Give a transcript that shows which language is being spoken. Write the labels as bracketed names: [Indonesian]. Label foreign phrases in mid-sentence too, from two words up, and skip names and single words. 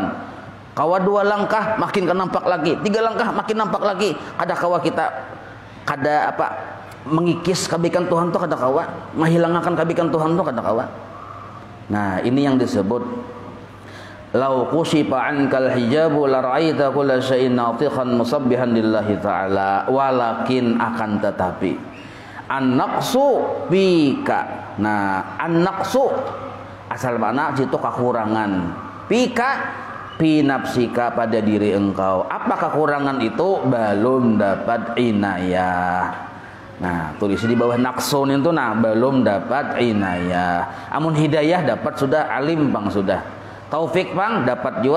[Banjar] Kawa 2 langkah makin nampak lagi, 3 langkah makin nampak lagi. Ada kawa kita, kada apa mengikis kebaikan Tuhan tuh kada kawa, menghilangkan kebaikan Tuhan tuh kada kawa. Nah, ini yang disebut [Arabic] لو كشف عنك الحجاب لرأيت كل شيء ناطقا مسبحا لله تعالى ولكن [Banjar] akan tetapi [Arabic] النقص بك. [Banjar] Nah, an-naqsu asal makna itu kekurangan. [Arabic] بك في نفسك [Banjar] pada diri engkau. Apa kekurangan itu? Belum dapat inayah. Nah, tulis di bawah naqsun itu nah belum dapat inayah. Amun hidayah dapat sudah, alim Bang sudah. Taufik Bang dapat juga.